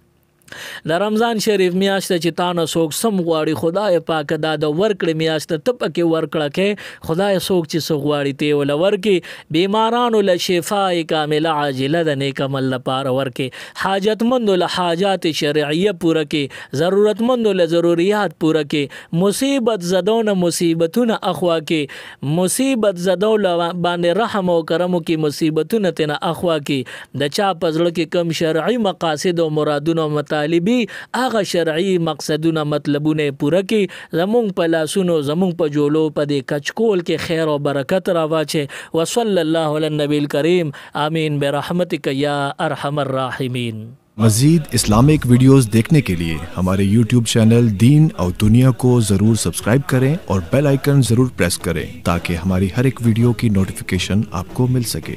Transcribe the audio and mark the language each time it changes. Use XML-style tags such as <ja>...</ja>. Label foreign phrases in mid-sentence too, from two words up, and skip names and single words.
<ps>د رمضان شریف میاشت چې تانه څوک سم غواړي خدای پاک دا د ورکړې میاشت ته پکې ورکړه کې خدای څوک چې څوک غواړي ته ول ورکې بیمارانو له شفای کامله عاجله د نیک عمل لپاره ورکې، حاجتمند له حاجات شرعیه پوره کې، ضرورتمند له ضرورت پوره کې، مصیبت زدون مصیبتونه اخوا کې، مصیبت زدول باندې رحم او کرم کې مصیبتونه تنه اخوا کې. د چا پزړه کې کم شرعي مقاصد او مرادونه طالبي هغه شرعي مقصدونه مطلبونه پوره کې زمونږ په لاسونو زمونږ په جوړو په دې کچکول کې خیر او برکت راواچي.</ps> <ar>وصلی الله علی النبی الکریم آمین برحمتک یا ارحم الراحمین.</ar> <ur>مزید اسلامک ویڈیوز دیکھنے کے لیے ہمارے YouTube چینل دین اور دنیا کو ضرور سبسکرائب کریں اور بیل آئیکن ضرور پریس کریں تاکہ ہماری ہر ایک ویڈیو کی نوٹیفکیشن آپ کو مل سکے.</ur>